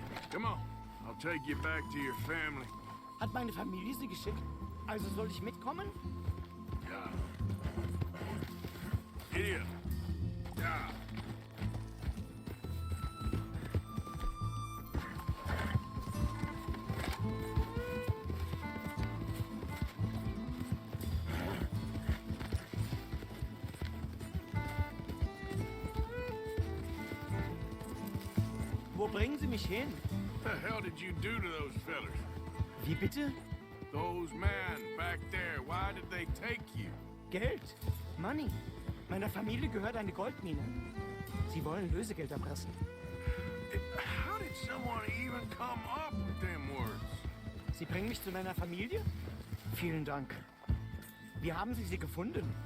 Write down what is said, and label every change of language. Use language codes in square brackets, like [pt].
[en] Come on. I'll take you back to your family. [de] Hat meine Familie sie geschickt? Also soll ich mitkommen? Ja. Hier. Ja. Wo bringen Sie mich hin? [en] What the hell did you do to those fellers? [de] Wie bitte? [en] Those men back there, why did they take you? [de] Geld. [en] Money. [de] Meiner Familie gehört eine Goldmine. Sie wollen Lösegeld erpressen. [en] How did someone even come up with them words? [de] Sie bringen mich zu meiner Familie? Vielen Dank. Wie haben Sie sie gefunden?